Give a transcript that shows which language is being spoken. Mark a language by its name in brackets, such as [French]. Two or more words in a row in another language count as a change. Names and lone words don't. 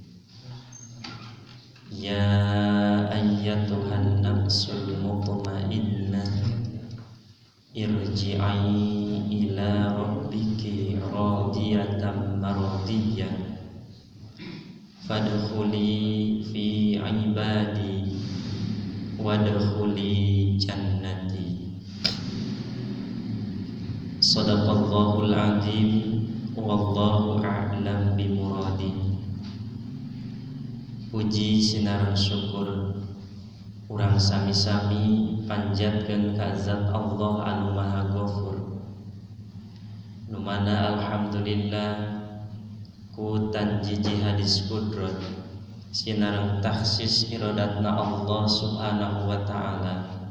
[Arabic] يا أيتها النفس المطمئنة ارجعي إلى ربك راضية مرضية فادخلي في عبادي وادخلي جنتي. صدق الله العظيم. والله أعلم بمراده. [Sundanese] Puji sinareng syukur urang sami-sami panjatkeun ka Zat Allah anu Maha Ghafur, nu mana alhamdulillah ku tanjiji hadis qudrat sinareng taksis iradatna Allah [Arabic] سبحانه وتعالى.